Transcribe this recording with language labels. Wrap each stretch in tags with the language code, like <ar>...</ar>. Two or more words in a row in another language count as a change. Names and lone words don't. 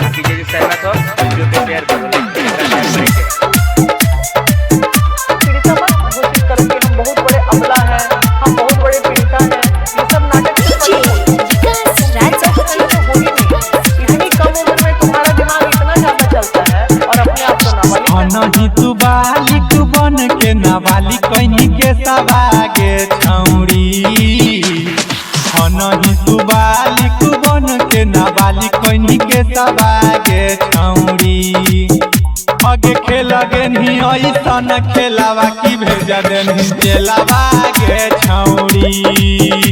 <hi>बाकी यदि सहमत हो वीडियो पे शेयर करो। हम बहुत बड़े अमला हैं, हम बहुत बड़े पीड़िता हैं, ये सब नाटक इतनी कम उम्र में तुम्हारा दिमाग इतना ज्यादा चलता है और अपने आप को</hi> <anp>नहीं तू बालिक बन के नाबालिग कहीं के सवागे छौड़ी। नहीं तू बालिक बन के नाबालिग कहीं के सवागे छौड़ी। आगे खेला गे नहीं ऐसन खेलावा की भेजा देनी जेलावा गे छौड़ी।</anp>